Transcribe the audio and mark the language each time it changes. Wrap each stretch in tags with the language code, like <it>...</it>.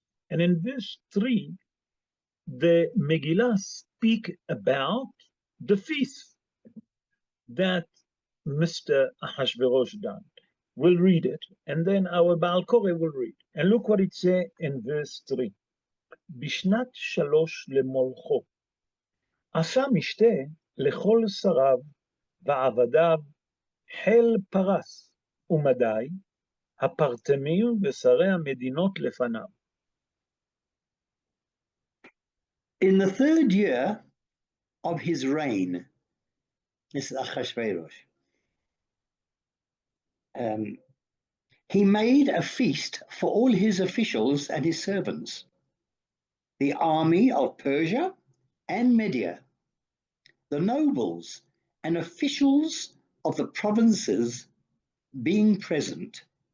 <en>And in verse 3, the Megillah speak about the feast that Mr. Ahashverosh done. We'll read it, and then our Baal Koreh will read. And look what it says in verse 3.</en> <he>בשנת 3 למולכו, עשה משתה לכל שריו ועבדיו חיל פרס ומדי, הפרטמים ושרי המדינות לפניו.</he> <en>In the 3rd year of his reign, this is Ahashverosh, he made a feast for all his officials and his servants, the army of Persia and Media, the nobles and officials of the provinces being present.</en>